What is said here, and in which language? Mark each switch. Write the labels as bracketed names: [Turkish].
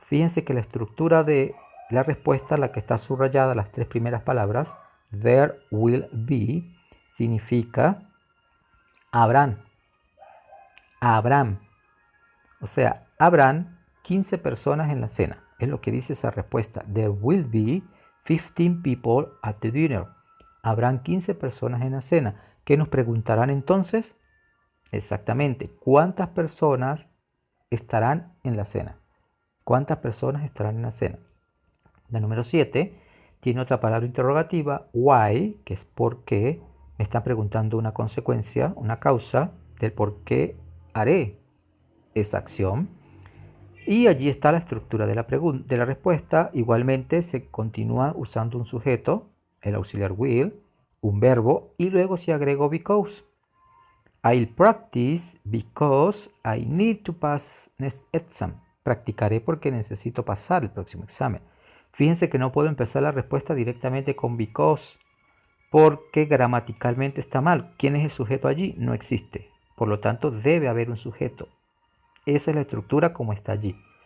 [Spanish] Fíjense que la estructura de la respuesta, la que está subrayada, las 3 primeras palabras, there will be, significa habrán. Habrán. O sea, habrán 15 personas en la cena. Es lo que dice esa respuesta. [English] There will be 15 people at the dinner. [Spanish] Habrán 15 personas en la cena. ¿Qué nos preguntarán entonces? Exactamente, ¿cuántas personas estarán en la cena? ¿Cuántas personas estarán en la cena? La número 7 tiene otra palabra interrogativa, why, que es por qué. Me están preguntando una consecuencia, una causa del por qué haré esa acción. Y allí está la estructura de la respuesta. Igualmente se continúa usando un sujeto, el auxiliar will, un verbo y luego si agrego because. [English] I'll practice because I need to pass next exam. [Spanish] Practicaré porque necesito pasar el próximo examen. Fíjense que no puedo empezar la respuesta directamente con because porque gramaticalmente está mal. ¿Quién es el sujeto allí? No existe. Por lo tanto, debe haber un sujeto. Esa es la estructura como está allí.